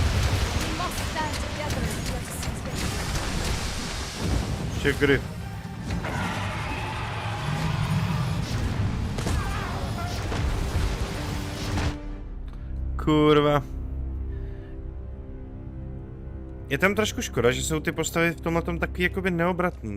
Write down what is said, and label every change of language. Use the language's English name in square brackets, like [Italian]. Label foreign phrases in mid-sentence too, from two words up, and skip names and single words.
[English] We must stand together as we to seize victory. [Czech] Čekry. Kurva. Je tam trošku škoda, že jsou ty postavy v tomhletom taky jakoby neobratný.